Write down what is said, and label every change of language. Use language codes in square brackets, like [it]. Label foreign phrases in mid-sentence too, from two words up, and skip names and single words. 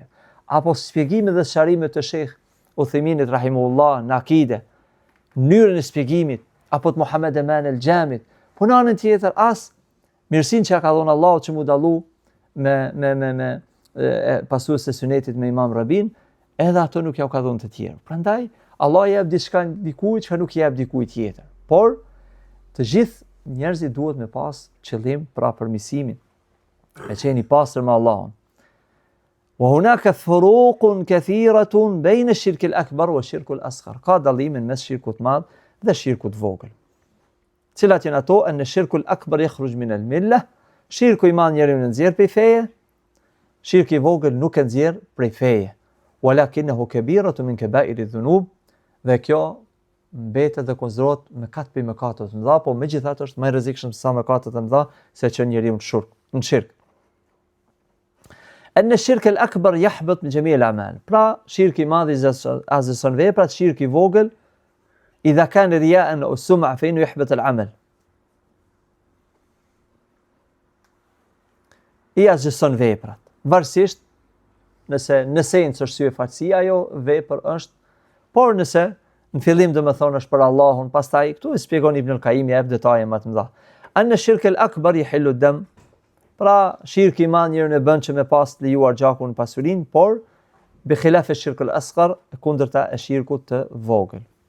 [sq] Apo shpjegimet dhe sqarimet të Sheikh Uthayminit rahimullah në akide, mënyrën e shpjegimit, apo të Muhammed Eman el-Xhamit, po në anën tjetër as mirësinë që ja ka dhënë Allahu që mu dallu me pasues e sunetit me Imam Rabin, edhe ato nuk ja ka dhënë të tjerë. Prandaj Allah jep diçka dikujt që nuk jep dikujt tjetër. Por të gjithë njerëzit duhet me pas qëllim pra përmirësimin, me qenë i pastër me Allahun. [ar] وهناك فروق كثيرة بين الشرك الأكبر والشرك الأصغر. [sq] Ka dallimin mes shirkut të madh dhe shirkut të vogël. Cilat janë ato? [ar] أن الشرك الأكبر يخرج من الملة. [sq] Shirku i madh njeriu në nxjerr prej feje, shirku i vogël nuk e nxjerr prej feje. [ar] ولكنه كبيرة من كبائر الذنوب. [sq] Dhe kjo mbetet dhe konsiderohet mëkat për mëkatet të mëdha, po megjithatë është më i rrezikshëm se sa mëkatet e mëdha, se që njeriu në shirk. [ar] أن الشرك الأكبر يحبط جميع الأعمال. [sq] Pra, shirku i madh azison veprat, shirku i vogël [ar] إذا كان رياء أو سمعة فإنه يحبط العمل. [sq] I azison veprat. Varësisht nëse në esencë është syefaqësia, ajo vepër është, por nëse në fillim domethënë është për Allahun, pastaj këtu e shpjegon Ibn al-Qayyim jep detaje më të mëdha. [ar] أن الشرك الأكبر يحل الدم. [sq] Pra, shirku i madh njeriu e bën që me pas të lejuar gjakun pasurinë, por [ar] بخلاف الشرك الأصغر, [sq] kundërta e shirkut të vogël.